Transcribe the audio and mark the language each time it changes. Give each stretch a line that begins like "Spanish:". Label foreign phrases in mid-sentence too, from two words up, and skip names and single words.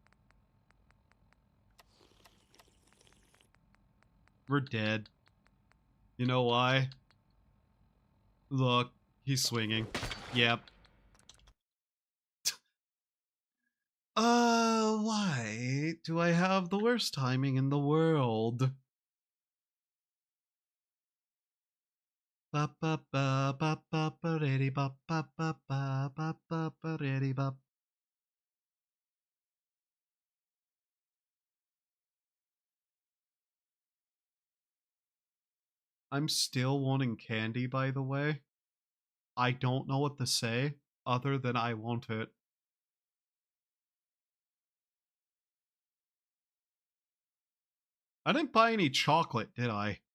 English: We're dead. You know why? Look, he's swinging. Yep. Why do I have the worst timing in the world? Ba ba ba ba ba ba ready ba ba ba ba ba ba ba ready ba. I'm still wanting candy, by the way. I don't know what to say other than I want it. I didn't buy any chocolate, did I?